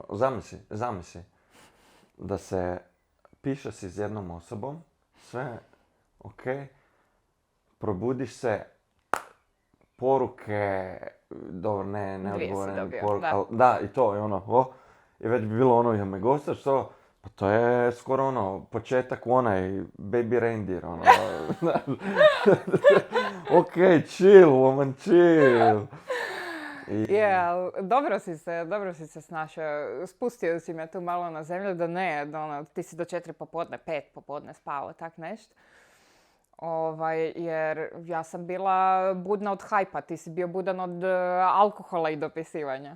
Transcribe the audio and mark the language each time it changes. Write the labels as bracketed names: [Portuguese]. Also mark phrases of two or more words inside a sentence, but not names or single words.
[Croatian] Zamisli da se piše si s jednom osobom, sve ok, probudiš se, poruke, dobro, ne odgovorene poruke, da, i to je ono, i već bi bilo ono, ja me gostaš, to, pa to je skoro početak u onaj Baby Reindeer, ok, [English] chill, woman, chill. [Croatian] Dobro si se snašao. Spustio si me tu malo na zemlju da ne, ti si do 4 popodne, 5 popodne spavao, tak nešto. Jer ja sam bila budna od hajpa, ti si bio budan od alkohola i dopisivanja.